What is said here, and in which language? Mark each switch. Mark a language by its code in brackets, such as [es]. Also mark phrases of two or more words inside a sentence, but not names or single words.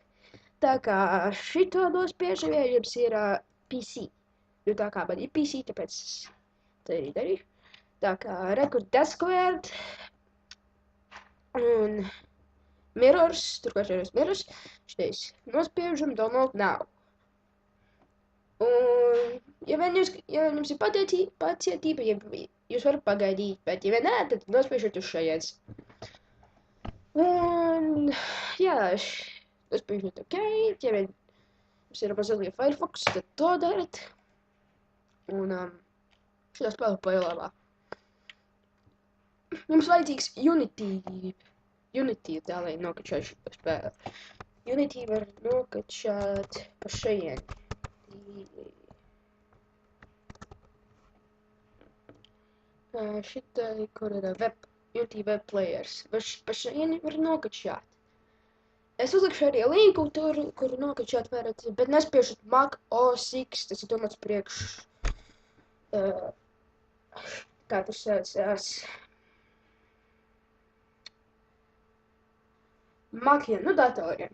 [lv] Tā kā šito nospiežam, ja jums ir PC. Jo tā kā man ir PC, tāpēc tā arī darīju. Tā kā rekur Dead Squared un Mirrors, turklāt ir Mirrors, šitais nospiežam [en] download now. [lv] Un, ja jums ir pacietība, jūs varat pagaidīt, bet ja nē, tad nospiežat uz šajienes. Un, jā, nospiežat ok, ja jums ir Mozilla Firefox, tad to darat. Un šitā spēle pailāvā. Jums vajadzīgs Unity tā, lai nokačāt šito spēli. Unity var nokačāt pa šajien. Šitai, kur ir Unity [en] web players. [lv] Pa šajien var nokačāt. Es uzlikšu arī linku tur, kur nokačāt varat, bet nespiežat Mac OS X, tas ir domāts priekš. Kā tas saucās? Maciem, datoriem.